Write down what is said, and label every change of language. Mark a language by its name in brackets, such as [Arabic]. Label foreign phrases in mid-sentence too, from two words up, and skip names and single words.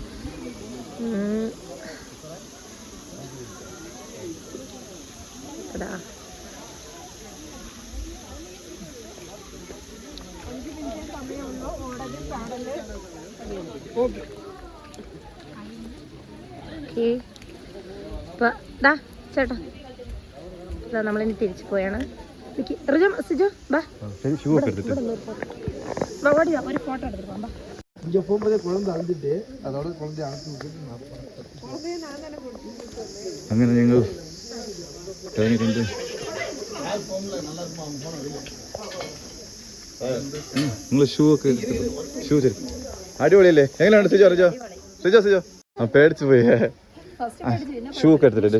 [Malayalam] അതാ ചേട്ടാ ഇതാ നമ്മളിനി തിരിച്ചു പോയാണ്. ഒരു ഫോട്ടോ എടുത്തിട്ട് [Tamil] இங்கே போகும்போதே குழந்தை அழுதுட்டு அதோட குழந்தைய அனுப்பி விட்டுட்டு [Malayalam] അങ്ങനെ ഞങ്ങൾ കഴിഞ്ഞിട്ടുണ്ട്. നിങ്ങൾ ഷൂ ഒക്കെ ഷൂ ശരി അടിപൊളിയല്ലേ? എങ്ങനെയാണ് സിജോ? റിജോ സിജോ സിജോ ആ പേടിച്ചു പോയി. ഷൂ ഒക്കെ എടുത്തില്ലേ?